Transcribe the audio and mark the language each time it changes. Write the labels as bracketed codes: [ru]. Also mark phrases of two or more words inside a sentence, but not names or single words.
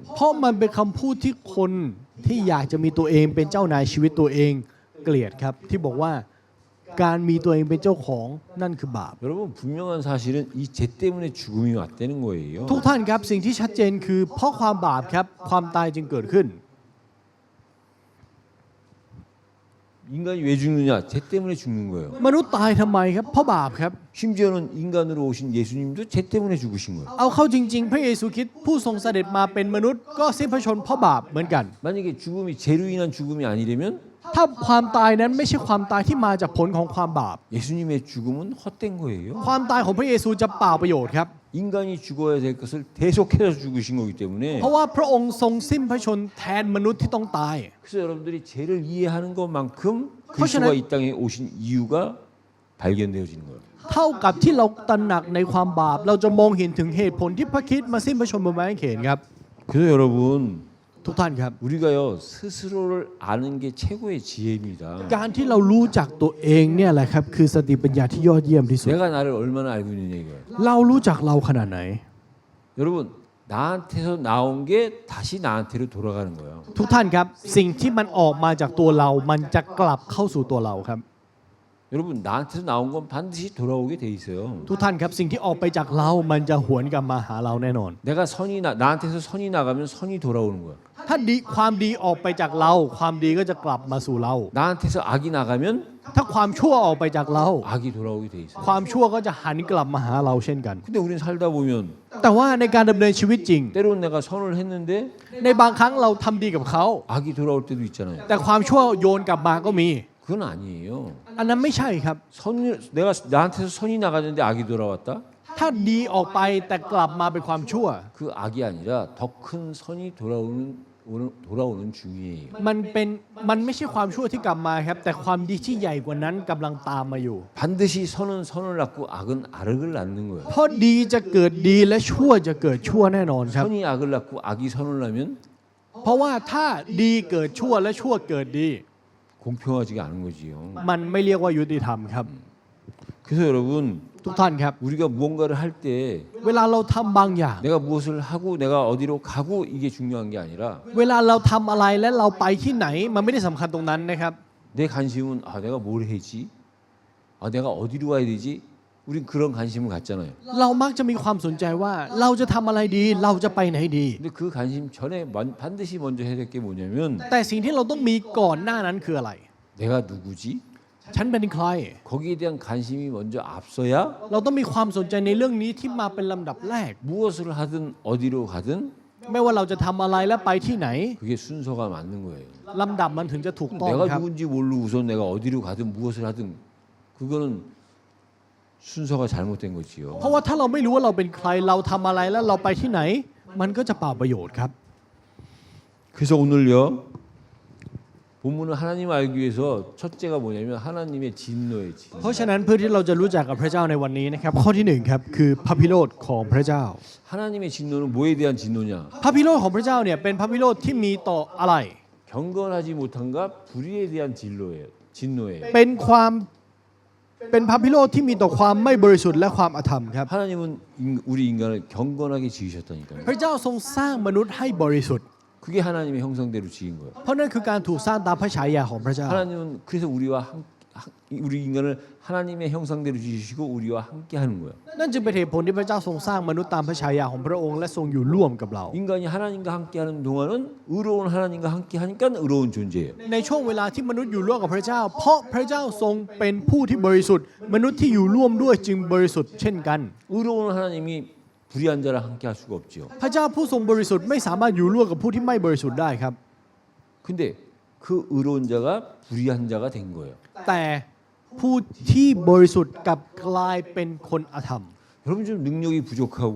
[th] เพราะมันเป็นคำพูดที่คนที่อยากจะมีตัวเองเป็นเจ้านายชีวิตตัวเองเกลียดครับ ที่บอกว่าการมีตัวเองเป็นเจ้าของนั่นคือบาป [ko] 여러분 분명한 사실은 이 죄 때문에 죽음이 왔다는 거예요. [th] ทุกท่านครับสิ่งที่ชัดเจนคือเพราะความบาปครับความตายจึงเกิดขึ้น [ko] 인간이 왜 죽느냐? 죄 때문에 죽는 거예요. [th] มนุษย์ตายทำไมครับเพราะบาปครับ [ko] 심지어는 인간으로 오신 예수님도 죄 때문에 죽으신 거예요. [th] เอาเข้าจริงๆ พระเยซูคริสต์ผู้ทรงเสด็จมาเป็นมนุษย์ก็สิ้นพระชนม์เพราะบาปเหมือนกัน [ko] 만약에 죽음이 죄로 인한 죽음이 아니라면 [th] ถ้าความตายนั้นไม่ใช่ความตายที่มาจากผลของความบาป [ko] 예수님의 죽음은 헛된 거예요. [th] ความตายของพระเยซูจะเปล่าประโยชน์ครับ [ko] 인간이 죽어야 될 것을 대속해서 죽으신 거기 때문에 [th] เพราะว่าพระองค์ทรงสิ้นพระชนม์แทนมนุษย์ที่ต้องตาย [ko] 그래서 여러분들이 죄를 이해하는 것만큼 그렇잖아요. 그리스도가 이 땅에 오신 이유가 발견되어지는 거예요. [th] เท่ากับที่เราตระหนักในความบาป เราจะมองเห็นถึงเหตุผลที่พระคริสต์มาสิ้นพระชนม์บนไม้กางเขนครับ [ko] 그래서 여러분 [th] ทุกท่านครับ [ko] 우리가요 스스로를 아는 게 최고의 지혜입니다. [th] การที่เรารู้จักตัวเองเนี่ยแหละครับคือสติปัญญาที่ยอดเยี่ยมที่สุด [ko] 내가 나를 얼마나 알고 있느냐 이거예요. [th] เรารู้จักเราขนาดไหน [ko] 여러분 나한테서 나온 게 다시 나한테로 돌아가는 거예요. [th] ทุกท่านครับสิ่งที่มันออกมาจากตัวเรา มันจะกลับเข้าสู่ตัวเราครับ [ko] 여러분 나한테서 나온 건 반드시 돌아오게 돼 있어요. [th] ทุกท่านครับสิ่งที่ออกไปจากเรา มันจะหวนกลับมาหาเราแน่นอน [ko] 내가 나한테서 선이 나가면 선이 돌아오는 거야. [th] ถ้าดีความดีออกไปจากเรา ความดีก็จะกลับมาสู่เรา [ko] 나한테서 악이 나가면 [th] ถ้าความชั่วออกไปจากเรา [ko] 악이 돌아오게 돼 있어요. [th] ความชั่วก็จะหันกลับมาหาเราเช่นกัน [ko] 근데 우리는 살다 보면 [th] แต่ว่าในการดำเนินชีวิตจริง [ko] 때로는 내가 선을 했는데 [th] ในบางครั้งเราทำดีกับเขา [ko] 악이 돌아올 때도 있잖아요. [th] แต่ความชั่วโยนกลับมาก็มี [ko] 그건 아니에요. [th] อันนั้นไม่ใช่ครับ [ko] 내가 나한테서 선이 나가는데 악이 돌아왔다? [th] ถ้าดีออกไปแต่กลับมาเป็นความชั่ว [ko] 그 악이 아니라 더 큰 선이 돌아오는 중이에요. [th] มันไม่ใช่ความชั่วที่กลับมาครับ แต่ความดีที่ใหญ่กว่านั้นกำลังตามมาอยู่ [ko] 반드시 선은 선을 낳고 악은 악을 낳는 거예요. [th] เพราะดีจะเกิดดีและชั่วจะเกิดชั่วแน่นอนครับ [ko] 선이 악을 낳고 악이 선을 낳으면 [th] เพราะว่าถ้าดีเกิดชั่วและชั่วเกิดดี [ko] 공평하지가 않은 거지요. [th] มันไม่เรียกว่ายุติธรรมครับ [ko] 그래서 여러분 [th] ทุกท่านครับ [ko] 우리가 무언가를 할 때 [th] เวลาเราทำบางอย่าง [ko] 내가 무엇을 하고 내가 어디로 가고 이게 중요한 게 아니라 [th] เวลาเราทำอะไรและเราไปที่ไหน มันไม่ได้สำคัญตรงนั้นนะครับ [ko] 내 관심은 내가 뭘 해지? 내가 어디로 가야 되지? 우린 그런 관심을 갖잖아요. [th] เรามักจะมีความสนใจว่าเราจะทำอะไรดี เราจะไปไหนดี [ko] 근데 그 관심 전에 반드시 먼저 해야 될 게 뭐냐면 [th] แต่สิ่งที่เราต้องมีก่อนหน้านั้นคืออะไร [ko] 내가 누구지? [th] ฉันเป็นใคร [ko] 거기에 대한 관심이 먼저 앞서야 [th] เราต้องมีความสนใจในเรื่องนี้ที่มาเป็นลำดับแรก [ko] 무엇을 하든 어디로 가든 [th] ไม่ว่าเราจะทำอะไรและไปที่ไหน [ko] 그게 순서가 맞는 거예요. [th] ลำดับมันถึงจะถูกต้อง [ko] 내가 [th] ครับ [ko] 누군지 모르고 우선 내가 어디로 가든 무엇을 하든 그거는 순서가 잘못된 거지요. [th] เพราะว่าถ้าเราไม่รู้ว่าเราเป็นใครเราทำอะไรแล้วเราไปที่ไหน มันก็จะเปล่าประโยชน์ครับ [ko] 그래서 오늘요 본문은 하나님 알기 위해서 첫째가 뭐냐면 하나님의 진노의 진. [th] เพราะฉะนั้นเพื่อที่เราจะรู้จักกับพระเจ้าในวันนี้นะครับข้อที่หนึ่งครับคือพระพิโรธของพระเจ้า [ko] 하나님의 진노는 뭐에 대한 진노냐? [th] พระพิโรธของพระเจ้าเนี่ยเป็นพระพิโรธที่มีต่ออะไร [ko] 경건하지 못한가 불의에 대한 진노예요. [th] เป็นพระพิโรธที่มีต่อความไม่บริสุทธิ์และความอธรรมครับ [ko] 하나님은 우리 인간을 경건하게 지으셨다니까요. [th] พระเจ้าทรงสร้างมนุษย์ให้บริสุทธิ์ [ko] 그게 하나님의 형상대로 지은 거예요. [th] เพราะนั่นคือการถูกสร้างตามพระฉายาของพระเจ้า [ko] 하나님은 그래서 우리 인간을 하나님의 형상대로 지으시고 우리와 함께 하는 거예요. [th] นั่นจึงเป็นเหตุผลที่พระเจ้าทรงสร้างมนุษย์ตามพระฉายาของพระองค์และทรงอยู่ร่วมกับเรา [ko] 인간이 하나님과 함께하는 동안은 의로운 하나님과 함께하니까 의로운 존재예요. [th] ในช่วงเวลาที่มนุษย์อยู่ร่วมกับพระเจ้า เพราะพระเจ้าทรงเป็นผู้ที่บริสุทธิ์ มนุษย์ที่อยู่ร่วมด้วยจึงบริสุทธิ์เช่นกัน [ko] 의로운 하나님이 불의한 자랑 함께할 수가 없죠. [th] พระเจ้าผู้ทรงบริสุทธิ์ไม่สามารถอยู่ร่วมกับผู้ที่ไม่บริสุทธิ์ได้ครับ [ko] 근데 그 의로운 자가 불의한 자가 된 거예요. [th] แต่ผู้ที่บริสุทธิ์กลับกลายเป็นคนอธรรม [ko] 여러분 좀 능력이 부족하고